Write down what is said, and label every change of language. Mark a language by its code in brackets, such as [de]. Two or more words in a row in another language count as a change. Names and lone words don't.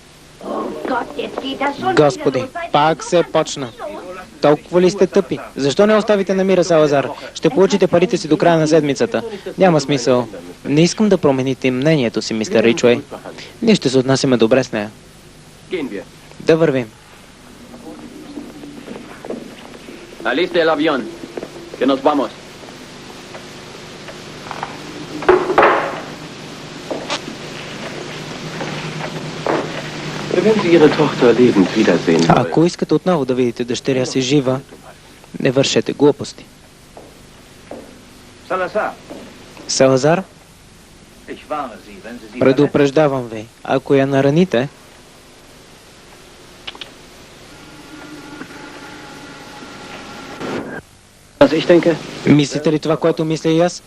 [bg] Господи, пак се почна. Толкова ли сте тъпи? Защо не оставите на мира Салазар? Ще получите парите си до края на седмицата. Няма смисъл. Не искам да промените мнението си, мистер Ричуей. Ние ще се отнасяме добре с нея. Да вървим. [es] Aliste el avión. Que nos vamos. [de] Wenn Sie Ihre Tochter lebend wiedersehen wollen. [bg] Ако искате отново да видите дъщеря си жива, не вършете глупости. Салазар, предупреждавам ви, ако я нараните, мислите ли това, което мисля и аз?